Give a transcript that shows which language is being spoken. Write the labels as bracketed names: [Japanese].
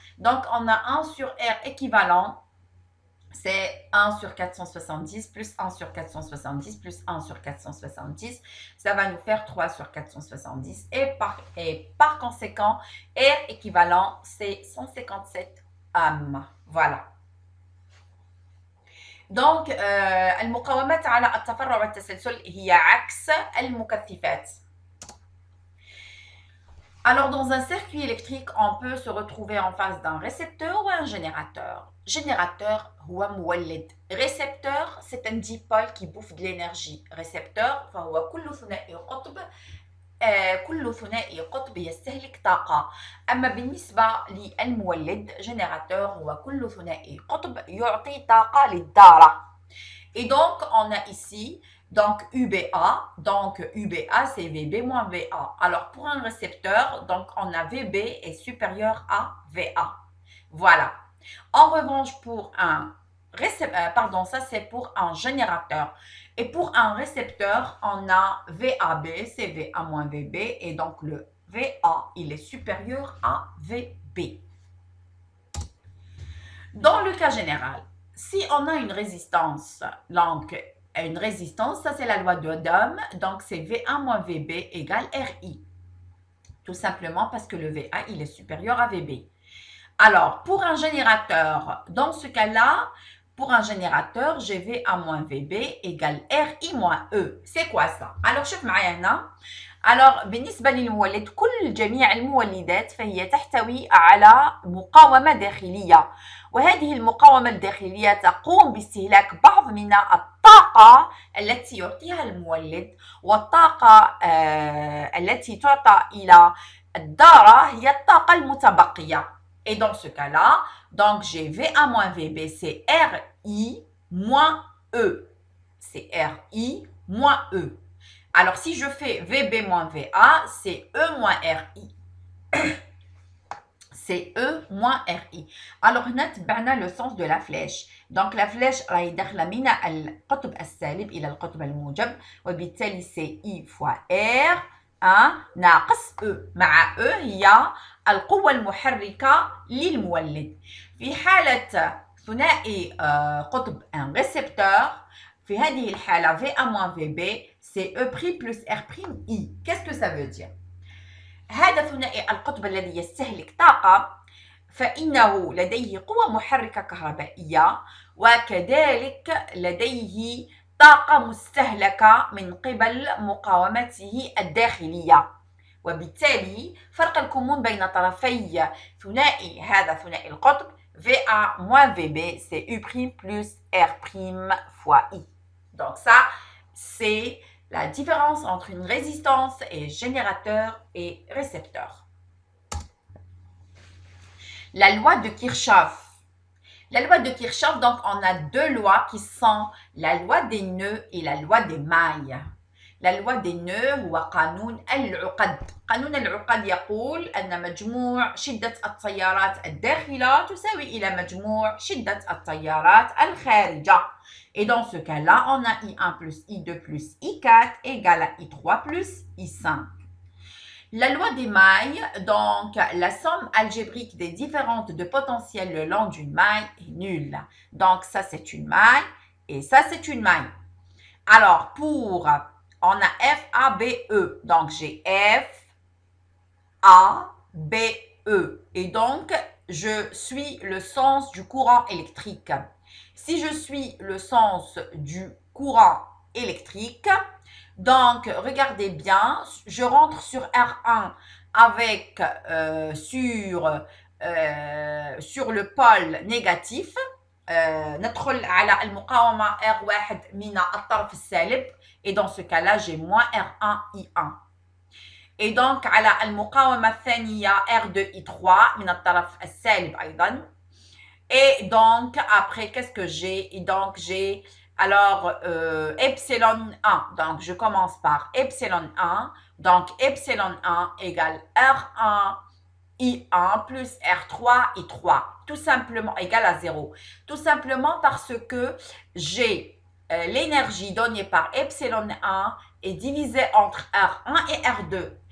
[French] Donc, on a 1 sur R équivalent, c'est 1 sur 470 plus 1 sur 470 plus 1 sur 470. Ça va nous faire 3 sur 470. Et par conséquent, R équivalent, c'est 157 ohms. Voilà. [Arabic] Donc, المقاومات على التفرع والتسلسل هي عكس المكثفات. [French] Alors, dans un circuit électrique, on peut se retrouver en face d'un récepteur ou un générateur. [Arabic] Générateur, هو مولد. [French] Récepteur, c'est un dipôle qui bouffe de l'énergie. [Arabic] Récepteur, فهو كل ثنائي قطب كل ثنائي قطب يستهلك طاقة. أما بالنسبة للمولد générateur هو كل ثنائي قطب يعطي طاقة للدارة. [French] Et donc, on a ici donc UBA. Donc, UBA, c'est VB moins VA. Alors, pour un récepteur, donc on a VB est supérieur à VA. Voilà. En revanche, pour un pardon, ça c'est pour un générateur. Et pour un récepteur, on a VAB, c'est VA moins VB, et donc le VA, il est supérieur à VB. Dans le cas général, si on a une résistance, donc une résistance, ça c'est la loi de d'Ohm, donc c'est VA moins VB égale RI. Tout simplement parce que le VA, il est supérieur à VB. Alors, pour un générateur, dans ce cas-là, pour un générateur, j'ai VA moins VB égale RI moins E. C'est quoi ça? [Arabic] Alors, شوف معايا هنا. Alors, بالنسبة للمولد، جميع المولدات فهي تحتوي على مقاومة داخلية. وهذه المقاومة الداخلية تقوم باستهلاك بعض من الطاقة التي يعطيها المولد، والطاقة التي تعطى إلى الدارة هي الطاقة المتبقية. [French] Et dans ce cas-là, donc j'ai VA moins VB, c'est RI moins E. C'est RI moins E. Alors, si je fais VB moins VA, c'est E moins RI. C'est E moins RI. Alors, [Arabic] هنا تبعنا [French] le sens de la flèche. [Arabic] Donc, la flèche راهي داخلة من القطب السالب إلى القطب الموجب، وبالتالي [French] c'est I fois R 1 [Arabic] ناقص E. مع E هي القوة المحركة للمولد. في حالة ثنائي قطب [French] un récepteur، [Arabic] في هذه الحالة [French] VA moins VB c'est E' plus R'I. Qu'est-ce que ça veut dire? [Arabic] هذا ثنائي القطب الذي يستهلك طاقة فإنه لديه قوة محركة كهربائية، وكذلك لديه طاقة مستهلكة من قبل مقاومته الداخلية. وبالتالي فرق الكمون بين طرفي ثنائي هذا ثنائي القطب [French] VA moins VB c'est U' plus R' fois I. Donc ça, c'est la différence entre une résistance et générateur et récepteur. La loi de Kirchhoff. La loi de Kirchhoff, donc on a deux lois qui sont la loi des nœuds et la loi des mailles. La loi des nœuds [Arabic] هو قانون العقد. قانون العقد يقول أن مجموع شدة التيارات الداخلة تساوي إلى مجموع شدة التيارات الخارجة. [French] Et dans ce cas-là, on a I1 plus I2 plus I4 égale à I3 plus I5. La loi des mailles, donc la somme algébrique des différentes de potentiel le long d'une maille est nulle. Donc ça c'est une maille et ça c'est une maille. Alors pour, on a F, A, B, E. Donc j'ai F, A, B, E. Et donc je suis le sens du courant électrique. Si je suis le sens du courant électrique, donc regardez bien, je rentre sur R1 avec sur le pôle négatif. [Arabic] ندخل على المقاومة R1 من الطرف السالب [French] et dans ce cas-là j'ai moins R1 I1. Et donc [Arabic] على المقاومة الثانية R2 I3 من الطرف السالب أيضا. [French] Et donc, après, qu'est-ce que j'ai? Et donc, j'ai, alors, epsilon 1. Donc, je commence par epsilon 1. Donc, epsilon 1 égale R1 I1 plus R3 I3. Tout simplement, égal à 0. Tout simplement parce que j'ai l'énergie donnée par epsilon 1 est divisée entre R1 et R2.